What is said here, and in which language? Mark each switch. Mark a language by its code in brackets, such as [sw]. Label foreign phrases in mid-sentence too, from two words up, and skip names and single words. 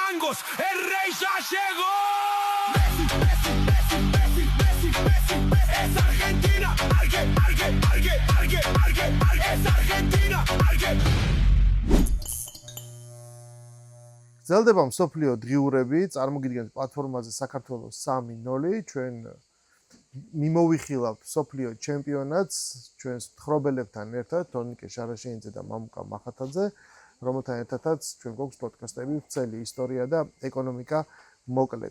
[es] Marcos, el rey ya llegó. Es Argentina, es Argentina, [ka] გრძელდება მსოფლიო დღიურები, წარმოგიდგენთ პლატფორმაზე საქართველოს 3-0, ჩვენ მიმოვიხილავთ მსოფლიო ჩემპიონატს, ჩვენს მთხრობელებთან ერთად, თონიკე შარაშინიძე და მამუკა მახათაძე, რომელთან ერთადაც ჩვენ გვაქვს პოდკასტები "ვრცელი ისტორია და ეკონომიკა" მოკლედ.